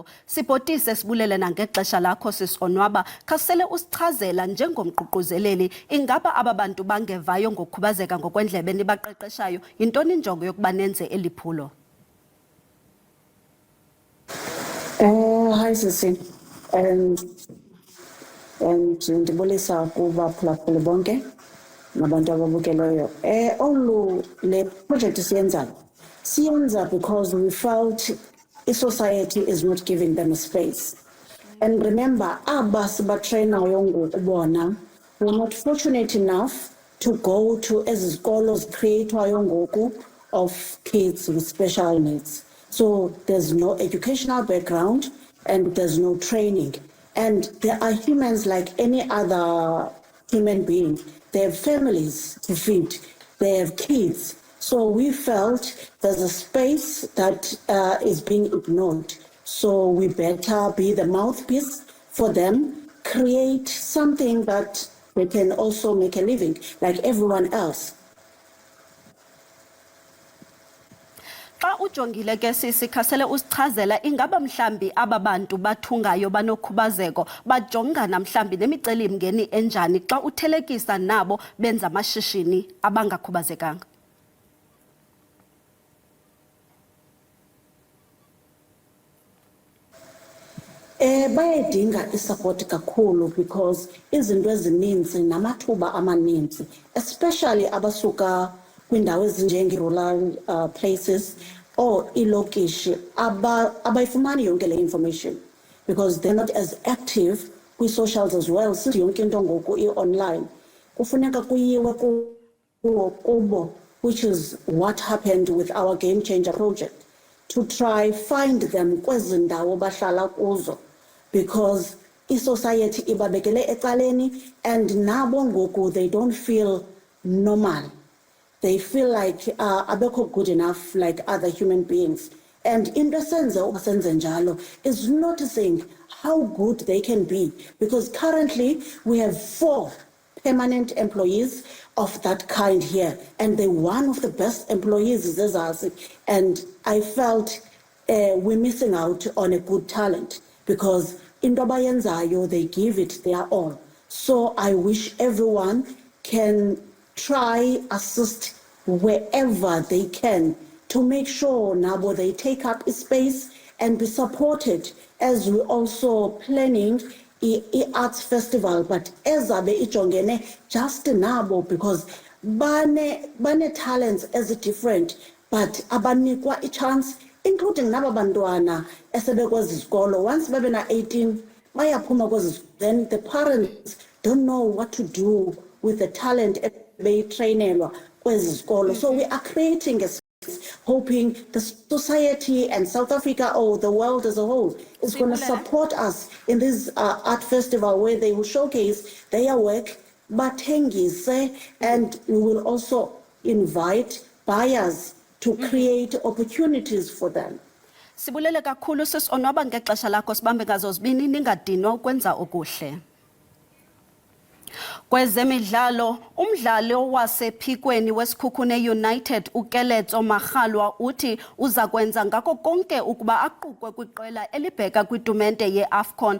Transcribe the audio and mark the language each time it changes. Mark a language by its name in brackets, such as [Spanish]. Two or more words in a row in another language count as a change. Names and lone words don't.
[Xhosa] Sibhotise sibulele nangexesha lakho sisonwaba khasele usichazela njengomququzeleli ingaba ababantu bangevayo ngokukhubazeka ngokwendlebe nibaqeqeshayo yintoni injongo yokuba nenze eliphulo? Hi sisi. Ndibulisa kubaphulaphuli bonke nabantu ababukeleyo. Olu le project siyenza [English] because we felt society is not giving them a space. And remember, [Xhosa] abas batrainayo ngokubona [English] we're not fortunate enough to go to [Xhosa] eziskolos creatwayo ngoku [English] of kids with special needs. So there's no educational background and there's no training. And there are humans like any other human being. They have families to feed, they have kids. So we felt there's a space that is being ignored. So we better be the mouthpiece for them, create something that they can also make a living like everyone else. [Xhosa] Xa ujongile ke sisi khasele usichazela ingaba mhlambi ababantu bathungayo banokhubazeko bajongana mhlambi nemicelimngeni enjani xa uthelekisa nabo benza amashishini abangakhubazekanga. Bayedinga isupport kakhulu because izinto ezininzi namathuba amaninzi, especially abasuka kwindawo ezinjenge- [English] rural places [Xhosa] or ilokishi abayifumani yonke le information [English] because they're not as active [Xhosa] kwi-socials [English] as well. [Xhosa] Since yonke into ngoku i-online kufuneka kuyiwe kubo, [English] which is what happened with our Game Changer project, to try find them [Xhosa] kwezi ndawo bahlala kuzo, [English] because [Xhosa] i-society ibabekele ecaleni [English] and [Xhosa] nabo ngoku [English] they don't feel normal. They feel like abekho good enough like other human beings. And [Xhosa] into esenze njalo [English] is noticing how good they can be, because currently we have 4 permanent employees of that kind here, and they're one of the best employees zezazi. And I felt we're missing out on a good talent because [Xhosa] into abayenzayo [English] they give it their all. So I wish everyone can try assist wherever they can to make sure nabo they take up a space and be supported, as we also planning i-arts festival, but [Xhosa] ezabe ijongene [English] just nabo because bane talents as different, but abanikwa a chance, including [Xhosa] naba bantwana esebe kwezi zikolo. Once bebe na 18 bayaphuma kwezi, [English] then the parents don't know what to do with the talent [Xhosa] beyitrainelwa kwezi zikolo. [English] So we are creating a hoping the society and South Africa or the world as a whole is going to support us in this art festival where they will showcase their work, and we will also invite buyers to create opportunities for them. [Xhosa] Sibulele kakhulu sisonwaba ngexesha lakho sibambe ngazo zibini ningadinwa ukwenza okuhle. Kwezemidlalo, umdlalo wasephikweni weSikhukhune United uKeletso Maghalwa uthi uza kwenza ngako konke ukuba aqukwe kwiqela elibheka kwitumente yeAFCON.